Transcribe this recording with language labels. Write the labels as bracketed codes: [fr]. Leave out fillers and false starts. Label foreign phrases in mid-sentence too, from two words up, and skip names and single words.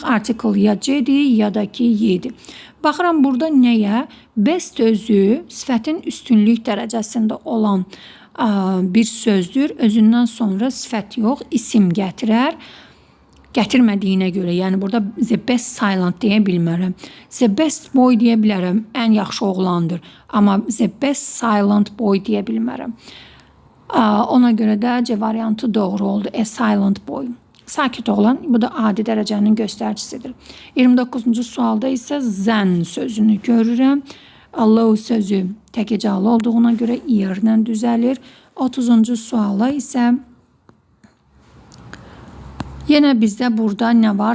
[az] Artikl ya C-dir ya da ki Y-dir. Baxıram burada nəyə? Best özü sifətin üstünlük dərəcəsində olan bir sözdür. Özündən sonra sifət yox, isim gətirər. Gətirmədiyinə görə, yəni burada [en] the best silent [az] deyə bilmərəm. [en] The best boy [az] deyə bilərəm, ən yaxşı oğlandır. Amma [en] the best silent boy [az] deyə bilmərəm. Ona görə də C variantı doğru oldu. [en] A silent boy. [az] Sakit oğlan, bu da adi dərəcənin göstəricisidir. 29-cu sualda isə zən sözünü görürəm. Low sözü tək hecalı olduğuna görə yerlə düzəlir. 30-cu suala isə yenə bizdə burada nə var?